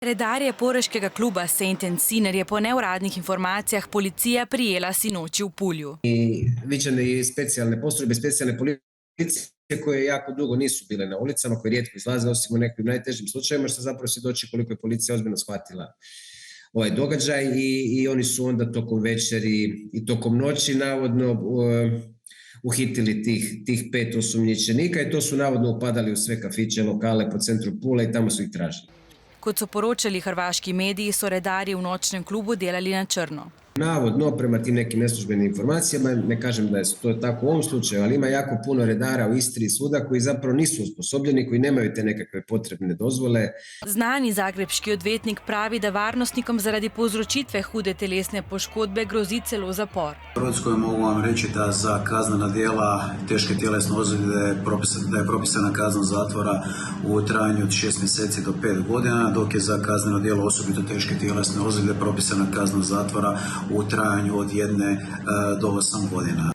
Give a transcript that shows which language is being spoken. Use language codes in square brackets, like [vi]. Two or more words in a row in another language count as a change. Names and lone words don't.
[sl] Redarje poreškega kluba Saint and Sinner je po neuradnih informacijah policija prijela sinoči v Pulju. [hr] I viđene i specijalne postrojbe, specijalne policije koje jako dugo nisu bile na ulicama, koje rijetko izlaze osim u nekim najtežim slučajevima, što zapravo svjedoči koliko je policija ozbiljno shvatila ovaj događaj i oni su onda tokom večeri i tokom noći navodno uhitili tih 5 osumnjičenika i to su navodno upadali u sve kafiće, lokale po centru Pule i tamo su ih tražili. [sl] Kot so poročali hrvaški mediji, so redarji v nočnem klubu delali na črno. [hr] Navodno, prema tim nekim neslužbenim informacijama, ne kažem da je to tako u ovom slučaju, ali ima jako puno redara u Istri i svuda koji zapravo nisu osposobljeni, koji nemaju te nekakve potrebne dozvole. [sl] Znani zagrebški odvetnik pravi, da varnostnikom zaradi povzročitve hude telesne poškodbe grozi celo zapor. [hr] U Hrvatskoj mogu vam reći da za kaznena djela teške tjelesne ozljede da je propisana kazna zatvora u trajanju od 6 mjeseci do 5 godina, dok je za kazneno djelo osobito teške tjelesne ozljede propisana kazna zatvora u trajanju od 1 do 8 godina.